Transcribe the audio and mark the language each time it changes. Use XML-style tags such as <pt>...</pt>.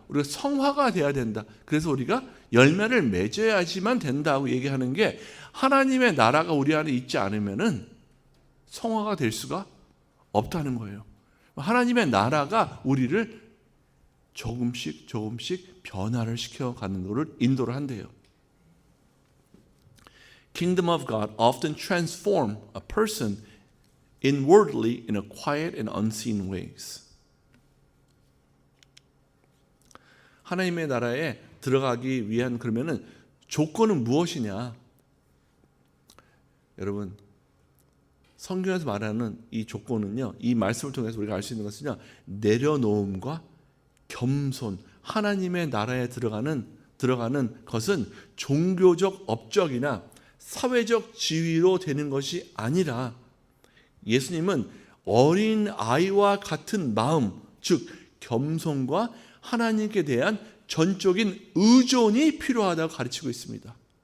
<ko>우리가 성화가 되어야 된다. 그래서 우리가 열매를 맺어야지만 된다고 얘기하는 게 하나님의 나라가 우리 안에 있지 않으면은 성화가 될 수가 없다는 거예요. 하나님의 나라가 우리를 조금씩 변화를 시켜가는 것을 인도를 한대요.</ko> <en>Kingdom of God often transform a person inwardly in a quiet and unseen ways.</en> <ko>하나님의 나라에 들어가기 위한 그러면은 조건은 무엇이냐? 여러분, 성경에서 말하는 이 조건은요, 이 말씀을 통해서 우리가 알 수 있는 것은요, 내려놓음과 겸손, 하나님의 나라에 들어가는 것은 종교적 업적이나 사회적 지위로 되는 것이 아니라 예수님은 어린 아이와 같은 마음, 즉 겸손과 하나님께 대한 전적인 의존이 필요하다고 가르치고 있습니다.</ko>